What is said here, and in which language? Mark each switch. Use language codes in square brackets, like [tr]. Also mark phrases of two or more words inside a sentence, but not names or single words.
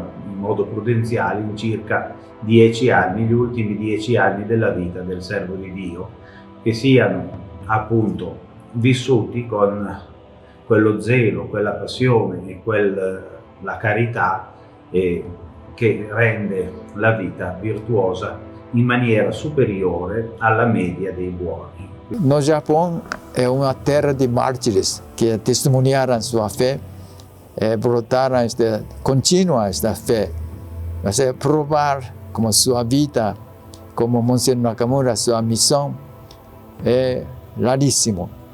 [it] in modo prudenziale, in circa 10 anni, gli ultimi 10 anni della vita del servo di Dio, che siano appunto vissuti con quello zelo, quella passione e la carità che rende la vita virtuosa in maniera superiore alla media dei buoni. [pt] No Japão é uma terra de mártires que testemunharam sua fé, brotaram, continuam esta fé, mas provar como sua vida, como Monsenhor Nakamura, sua missão é raríssimo.